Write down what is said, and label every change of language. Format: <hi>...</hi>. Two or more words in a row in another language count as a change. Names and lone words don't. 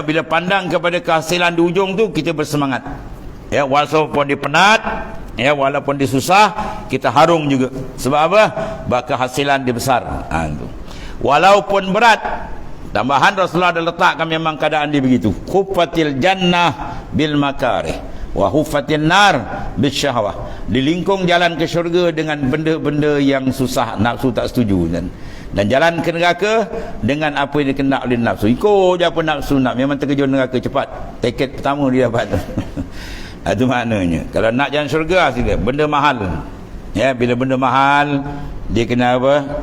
<ms>Bila pandang kepada kehasilan di ujung tu, kita bersemangat. Ya, walaupun dia penat, ya, walaupun dia susah, kita harung juga. Sebab apa? Sebab kehasilan dia besar. Walaupun berat, tambahan Rasulullah ada letakkan memang keadaan dia begitu.</ms> <ar>حفت الجنة بالمكاره وحفت النار بالشهوة.</ar> <ms>Dilingkung jalan ke syurga dengan benda-benda yang susah, nafsu tak setuju kan. Dan jalan ke neraka dengan apa yang dikenak oleh nafsu. Ikut je apa nafsu nak, memang terkejut neraka cepat. Tiket pertama dia dapat. Itu maknanya. Kalau nak jalan syurga, sila benda mahal. Ya, bila benda mahal, dia kena apa?</ms>